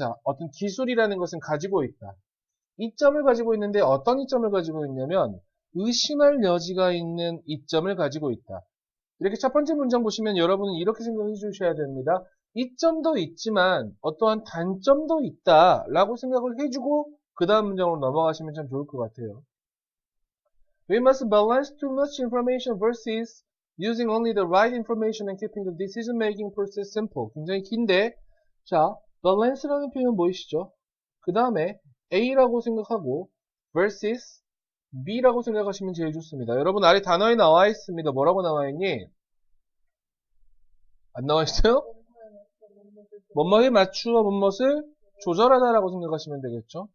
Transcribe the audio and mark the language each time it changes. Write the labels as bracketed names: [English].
[Korean] 자, 어떤 기술이라는 것은 가지고 있다. 이점을 가지고 있는데 어떤 이점을 가지고 있냐면 의심할 여지가 있는 이점을 가지고 있다. 이렇게 첫 번째 문장 보시면 여러분은 이렇게 생각해 주셔야 됩니다. 이점도 있지만 어떠한 단점도 있다 라고 생각을 해주고 그 다음 문장으로 넘어가시면 참 좋을 것 같아요. [English] We must balance too much information versus using only the right information and keeping the decision-making process simple. [Korean] 굉장히 긴데 자, balance라는 표현 보이시죠? 그 다음에 A라고 생각하고 versus B라고 생각하시면 제일 좋습니다. 여러분 아래 단어에 나와 있습니다. 뭐라고 나와 있니? 안 나와 있어요? 뭐뭐에 맞추어 뭐뭇을 조절하다라고 생각하시면 되겠죠.